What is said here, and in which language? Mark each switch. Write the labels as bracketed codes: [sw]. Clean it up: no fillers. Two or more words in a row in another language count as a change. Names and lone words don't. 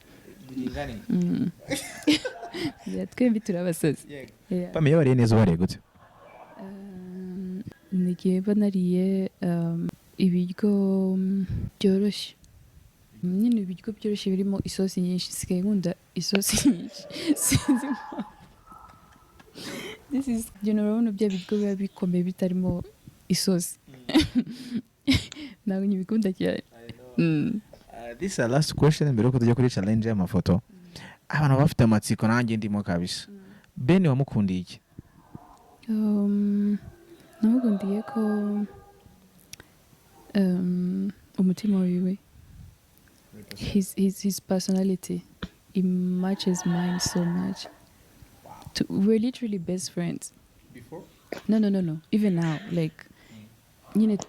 [rw] Twembi turi abasazi. Pamela wariye neza ubariye gute? Nigiye banariye ibiryo byoroshye. Nyine ibiryo byoroshye birimo isosi nyinshi. Sigaye nkunda isosi nyinshi. Sinzi impamvu. [en] This is [rw] urabona bya biryo biba bikomeye bitarimo isosi. Ntabwo nyibikunda cyane. [en] This is the last question [rw] mbere yuko tujya kuri challenge y'amafoto. Abantu bafite amatsiko nanjye ndimo kabisa. Ben wamukundiye iki? Namukundiye ko umutima wiwe. [en] His personality, it matches mine so much. We're literally best friends. Before? No. Even now, like,